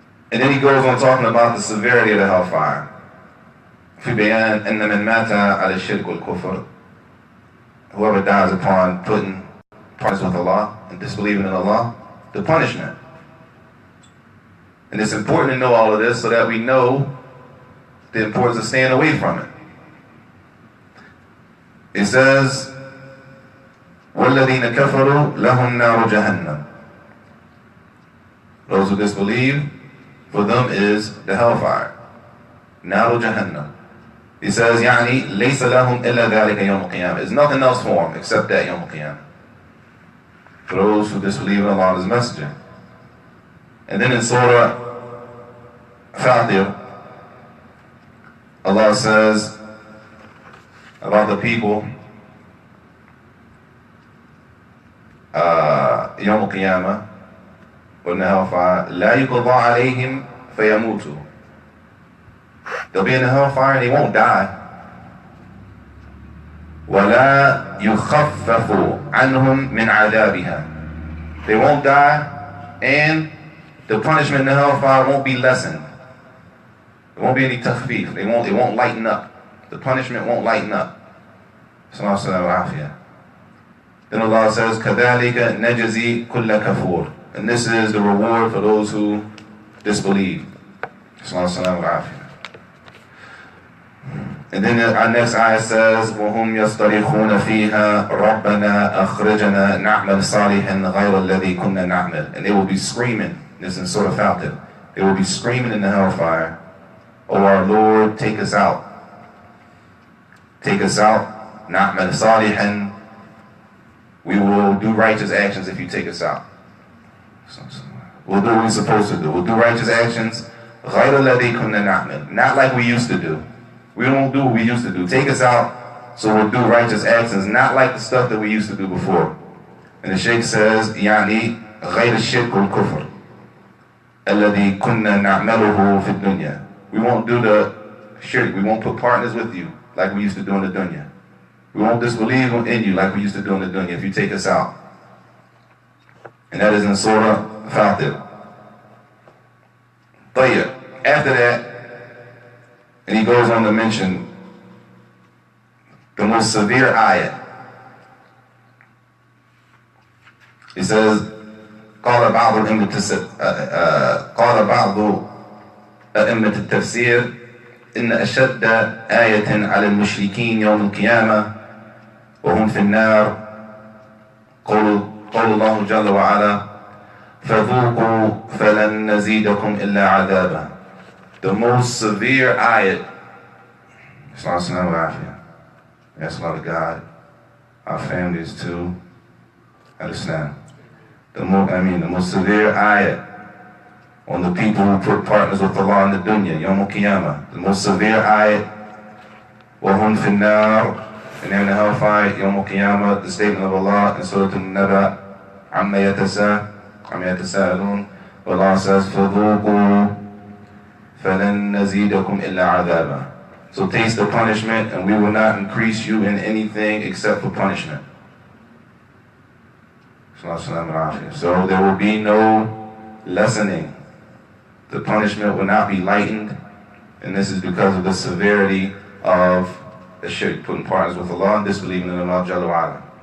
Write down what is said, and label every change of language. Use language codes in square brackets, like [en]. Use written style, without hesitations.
[en] And then he goes on talking about the severity of the hellfire. [ar] في بيان أن من مات على الشرك والكفر, [en] whoever dies upon putting partners with Allah and disbelieving in Allah, the punishment. And it's important to know all of this so that we know the importance of staying away from it. It says, [ar] وَالَّذِينَ كَفَرُوا لَهُمْ نَارُ جَهَنَّمْ. [en] Those who disbelieve, for them is the hellfire. [ar] نَارُ جَهَنَّمْ. [en] He says, [ar] يعني لَيْسَ لَهُمْ إِلَّا ذَلِكَ يَوْمُ الْقِيَامَةِ. [en] There's nothing else for them except that Yawm al-Qiyamah. For those who disbelieve in Allah and His Messenger. And then in Surah Fatir, Allah says about the people, Yawm al-Qiyamah, or in the hellfire, [ar] لا يقضى عليهم فيموتوا. [en] They'll be in the hellfire and they won't die. [ar] وَلَا يُخَفَّفُ عَنْهُمْ مِنْ عَذَابِهَا. [en] They won't die, and the punishment in the hellfire won't be lessened. There won't be any takhfif. It won't lighten up. The punishment won't lighten up. Then Allah says, [ar] كَذَلِكَ نَجْزِي كُلَّ كَفُورٍ. [en] And this is the reward for those who disbelieve. And then our next ayah says, [ar] وَهُمْ يَصْطَرِخُونَ فِيهَا رَبَّنَا أَخْرِجَنَا نَعْمَلْ صَالِحًا غَيْرَ الَّذِي كُنَّا نَعْمَلْ. [en] And they will be screaming, this is in Surah Fatir, they will be screaming in the hellfire, "O our Lord, take us out. Take us out. [ar] نَعْمَلْ صَالِحًا. [en] We will do righteous actions if you take us out. We'll do what we're supposed to do. We'll do righteous actions. [ar] غَيْرَ الَّذِي كُنَّا نَعْمَلْ. [en] Not like we used to do. We don't do what we used to do. Take us out so we'll do righteous actions, not like the stuff that we used to do before." And the Shaykh says, [ar] يعني غير الشرك والكفر الذي كنا نعمله في الدنيا. [en] We won't do the shirk. We won't put partners with you like we used to do in the dunya. We won't disbelieve in you like we used to do in the dunya if you take us out. And that is in Surah Fatir. [ar] طيب. [en] After that, and he goes on to mention the most severe ayat. He says, [ar] قال بعض أئمة التفسير إن أشد آية على المشركين يوم القيامة وهم في النار قول الله جل وعلا فذوقوا فلن نزيدكم إلا عذابا. [en] The most severe ayat. Ask Allah to God, our families too. Understand? The most severe ayat on the people who put partners with Allah in the dunya, Yawm al-Qiyamah. The most severe ayat, [ar] وَهُمْ فِي النَّارِ, [en] and they're in the hellfire, Yawm al-Qiyamah, the statement of Allah in Surah An-Naba, [ar] عَمَّا يَتَسَاءَلُونَ. [en] Allah says, [ar] فَذُوقُوا فَلَن نَزِيدَكُمْ إِلَّا عَذَابًا. [en] So taste the punishment, and we will not increase you in anything except for punishment. So there will be no lessening. The punishment will not be lightened, and this is because of the severity of the shirk, putting partners with Allah and disbelieving in Allah Jalla wa Ala.